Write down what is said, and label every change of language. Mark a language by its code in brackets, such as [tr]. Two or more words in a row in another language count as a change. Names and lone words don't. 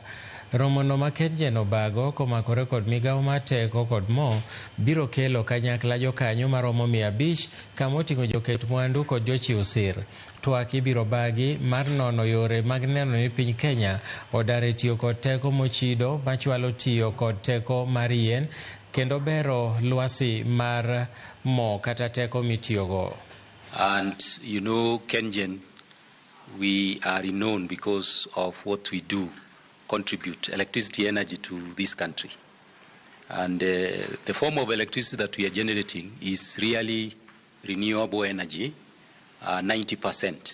[luo] Romono ma KenGen obago komakore kod migawo mar teko kod mo biro kelo kanyakla jokanyo maromo 500 kamoting'o joket mwandu kod jochiw sir. Twak ibiro bagi mar nono yore mag neno ni piny Kenya odare tiyo kod teko mochido machwalo tiyo kod teko mar yien kendo bero lwasi mar mo kata teko mitiyogo. [en] And you know, KenGen, we are renowned because of what we do, contribute electricity energy to this country. And the form of electricity that we are generating is really renewable energy, 90%.